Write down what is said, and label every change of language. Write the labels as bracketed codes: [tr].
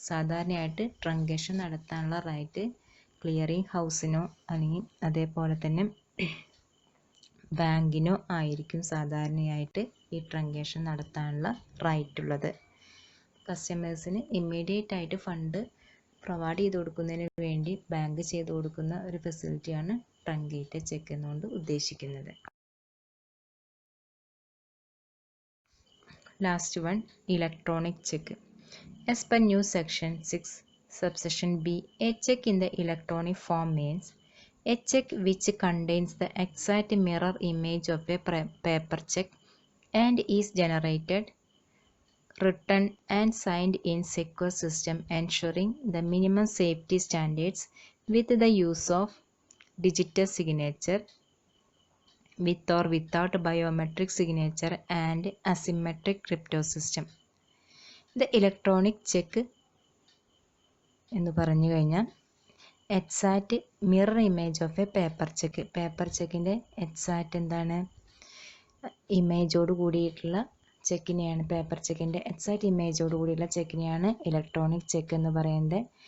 [ml] സാധാരണയായിട്ട് ട്രങ്കേഷൻ നടത്താനുള്ള right clearing ഹൗസിനോ അല്ലെങ്കിൽ അതേപോലെ തന്നെ ബാങ്കിനോ ആയിരിക്കും സാധാരണയായിട്ട് ഈ ട്രങ്കേഷൻ നടത്താനുള്ള റൈറ്റ് ഉള്ളത്. കസ്റ്റമേഴ്സിന് ഇമ്മീഡിയറ്റ് ആയിട്ട് ഫണ്ട് പ്രൊവൈഡ് ചെയ്ത് കൊടുക്കുന്നതിന് വേണ്ടി ബാങ്ക് ചെയ്ത് കൊടുക്കുന്ന ഒരു ഫെസിലിറ്റിയാണ് ട്രങ്കേറ്റഡ് ചെക്ക് എന്നുകൊണ്ട് ഉദ്ദേശിക്കുന്നത്. [en] Last one, electronic check. As per new section 6 subsection B, a check in the electronic form means a check which contains the exact mirror image of a paper check and is generated, written and signed in secure system, ensuring the minimum safety standards with the use of digital signature, with or without biometric signature and asymmetric crypto system. The electronic check [ml] എന്ന് പറഞ്ഞു കഴിഞ്ഞാൽ [en] Exact mirror image of a paper cheque. [ml] Paper ചെക്കിൻ്റെ exact എന്താണ്, ഇമേജോട് കൂടിയിട്ടുള്ള ചെക്കിനെയാണ്, paper ചെക്കിൻ്റെ exact ഇമേജോട് കൂടിയുള്ള ചെക്കിനെയാണ് electronic check എന്ന് പറയുന്നത്.